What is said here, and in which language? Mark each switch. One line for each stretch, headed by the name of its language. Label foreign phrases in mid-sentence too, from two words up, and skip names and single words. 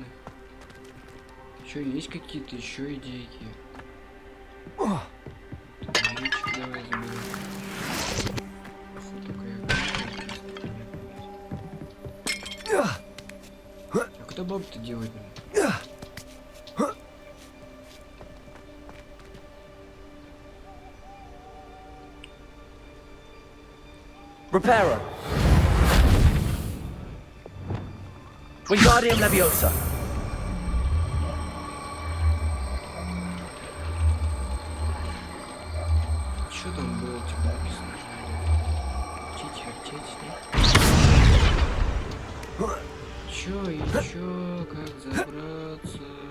Russian: Еще есть какие-то еще идейки? Мечик давай заберем. А куда бабу-то делать? Reparo. Wingardium Leviosa. Что там было, типа, написано? Вертеть, нет? Чё и чё, как забраться?